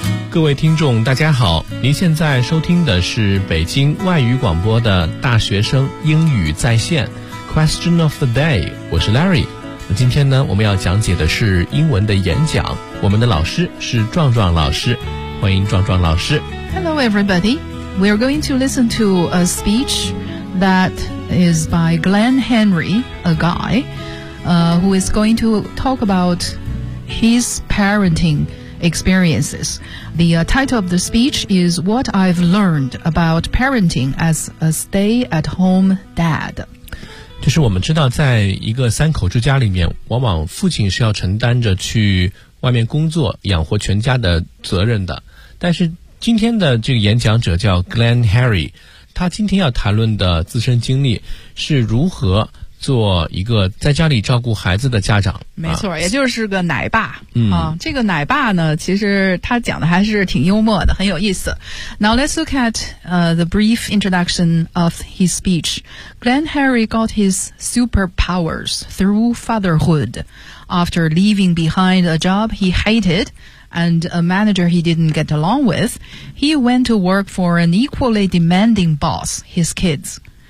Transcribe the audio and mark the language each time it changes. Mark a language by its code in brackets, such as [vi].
[zh] 各位听众大家好，您现在收听的是北京外语广播的大学生英语在线 Question of the day， 我是 Larry。那今天呢，我们要讲解的是英文的演讲，我们的老师是壮壮老师，欢迎壮壮老师。 [en] Hello everybody， we are going to listen to a speech that is by Glenn Henry, a guy who is going to talk about his parentingexperiences. The title of the speech is What I've Learned About Parenting as a Stay-at-Home Dad. [zh] 就是我们知道在一个三口之家里面，往往父亲是要承担着去外面工作养活全家的责任的。但是今天的这个演讲者叫 Glenn Harry， 他今天要谈论的自身经历是如何做一个在家里照顾孩子的家长。没错，也就是个奶爸。嗯，这个奶爸呢，其实他讲的还是挺幽默的，很有意思。 [en] Now let's look at the brief introduction of his speech. Glenn Harry got his superpowers through fatherhood after leaving behind a job he hated and a manager he didn't get along with. He went to work for an equally demanding boss, his kids.